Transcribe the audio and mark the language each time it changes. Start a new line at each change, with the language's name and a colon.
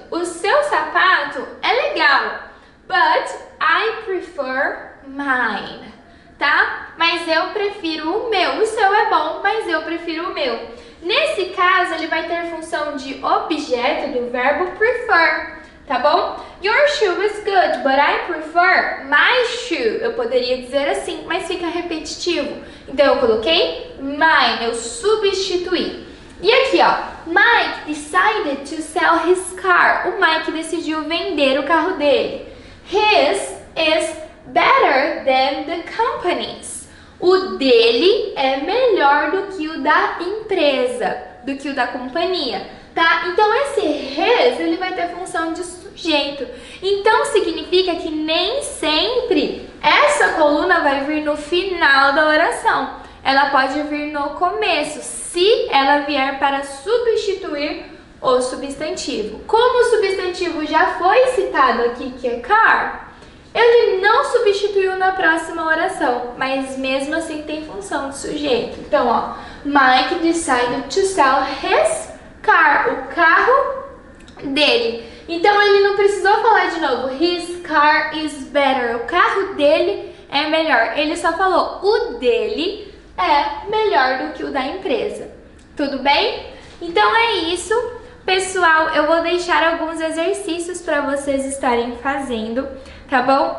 Portuguese: O seu sapato é legal,
English: but I prefer mine,
Portuguese: tá? Mas eu prefiro o meu. O seu é bom, mas eu prefiro o meu. Nesse caso, ele vai ter função de objeto do verbo prefer, tá bom?
English: Your shoe is good, but I prefer my shoe.
Portuguese: Eu poderia dizer assim, mas fica repetitivo. Então, eu coloquei mine, eu substituí. E aqui, ó,
English: Mike decided to sell his car.
Portuguese: O Mike decidiu vender o carro dele.
English: His is better than the company's.
Portuguese: O dele é melhor do que o da empresa, do que o da companhia, tá? Então, esse his, ele vai ter função de sujeito. Então, significa que nem sempre essa coluna vai vir no final da oração. Ela pode vir no começo, se ela vier para substituir o substantivo. Como o substantivo já foi citado aqui, que é car, ele não substituiu na próxima oração, mas mesmo assim tem função de sujeito. Então, ó,
English: Mike decided to sell his car,
Portuguese: o carro dele. Então, ele não precisou falar de novo,
English: his car is better,
Portuguese: o carro dele é melhor. Ele só falou, o dele é melhor do que o da empresa. Tudo bem? Então, é isso. Pessoal, eu vou deixar alguns exercícios para vocês estarem fazendo, tá bom?